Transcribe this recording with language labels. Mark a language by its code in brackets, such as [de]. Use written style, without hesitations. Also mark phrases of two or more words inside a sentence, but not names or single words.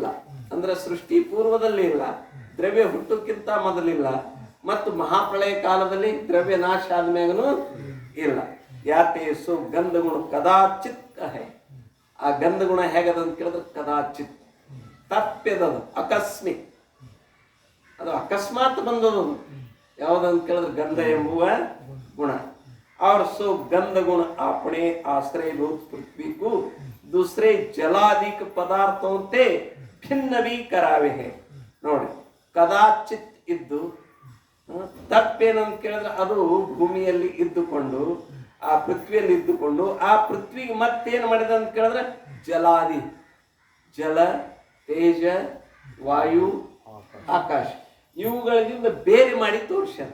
[kn] ಅಂದ್ರೆ ಸೃಷ್ಟಿ ಪೂರ್ವದಲ್ಲಿ ಇಲ್ಲ, ದ್ರವ್ಯ ಹುಟ್ಟಕ್ಕಿಂತ ಮೊದಲಿಲ್ಲ, ಮತ್ತು ಮಹಾಪ್ರಳಯ ಕಾಲದಲ್ಲಿ ದ್ರವ್ಯ ನಾಶ ಆದ್ಮೇಗೂ ಇಲ್ಲ. [hi] याते सु गंध गुण कदाचित् है. [kn] ಆ ಗಂಧ ಗುಣ ಹೇಗದಂತ ಕೇಳಿದ್ರೆ ಕದಾಚಿತ್, ತಪ್ಪಿದದು, ಆಕಸ್ಮಿಕ್. ಅದು ಅಕಸ್ಮಾತ್ ಬಂದದು. ಯಾವುದಂತ ಕೇಳಿದ್ರೆ ಗಂಧ ಎಂಬುವ ಗುಣ. [hi] और सो गंध गुण अपने आश्रय भूत पृथ्वी को दूसरे जलादिक पदार्थों से भिन्न भी करावे है. [kn] ನೋಡಿ, ಕದಾಚಿತ್ ಇದ್ದು ತಪ್ಪೇನಂತ ಕೇಳಿದ್ರೆ ಅದು ಭೂಮಿಯಲ್ಲಿ ಇದ್ದುಕೊಂಡು, ಆ ಪೃಥ್ವಿಯಲ್ಲಿ ಇದ್ದುಕೊಂಡು, ಆ ಪೃಥ್ವಿಗೆ ಮತ್ತೇನು ಮಾಡಿದ ಅಂತ ಕೇಳಿದ್ರೆ ಜಲಾದಿ, ಜಲ, ತೇಜ, ವಾಯು, ಆಕಾಶ, ಇವುಗಳಿಂದ ಬೇರೆ ಮಾಡಿ ತೋರಿಸ್ಯಾರ.